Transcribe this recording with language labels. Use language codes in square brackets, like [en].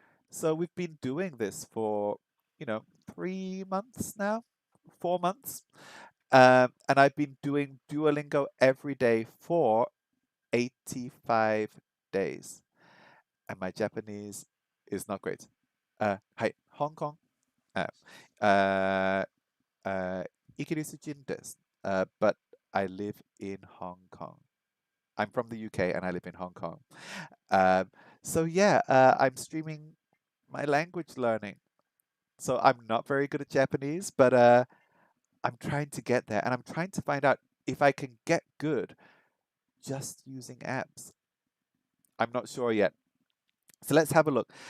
[en] So we've been doing this for, 3 months now, 4 months. And I've been doing Duolingo every day for 85 days. And my Japanese is not great. Hi, Hong Kong. [ja] Uh, uh, イギリス人です. But [en] I live in Hong Kong. I'm from the UK and I live in Hong Kong. Um, so yeah, I'm streaming my language learning. So I'm not very good at Japanese, but I'm trying to get there and I'm trying to find out if I can get good just using apps. I'm not sure yet. So let's have a look.